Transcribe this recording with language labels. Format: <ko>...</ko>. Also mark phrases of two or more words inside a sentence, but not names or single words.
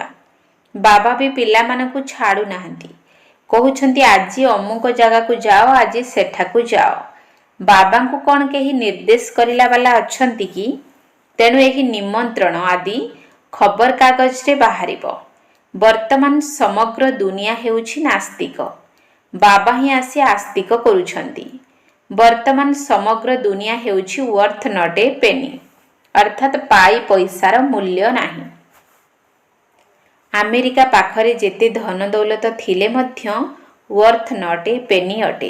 <or>ବାବା ବି ପିଲାମାନଙ୍କୁ ଛାଡ଼ୁନାହାନ୍ତି, କହୁଛନ୍ତି ଆଜି ଅମୁକ ଜାଗାକୁ ଯାଅ, ଆଜି ସେଠାକୁ ଯାଅ। ବାବାଙ୍କୁ କ'ଣ କେହି ନିର୍ଦ୍ଦେଶ କରିଲା ବାଲା ଅଛନ୍ତି କି? ତେଣୁ ଏହି ନିମନ୍ତ୍ରଣ ଆଦି ଖବରକାଗଜରେ ବାହାରିବ। ବର୍ତ୍ତମାନ ସମଗ୍ର ଦୁନିଆ ହେଉଛି ନାସ୍ତିକ। ବାବା ହିଁ ଆସି ଆସ୍ତିକ କରୁଛନ୍ତି। ବର୍ତ୍ତମାନ ସମଗ୍ର ଦୁନିଆ ହେଉଛି</or> <en>worth not a penny,</en> <or>ଅର୍ଥାତ୍ ପାଇ ପଇସାର ମୂଲ୍ୟ ନାହିଁ। ଆମେରିକା ପାଖରେ ଯେତେ ଧନ ଦୌଲତ ଥିଲେ ମଧ୍ୟ</or> <en>worth not a penny</en> <or>अटे।</or>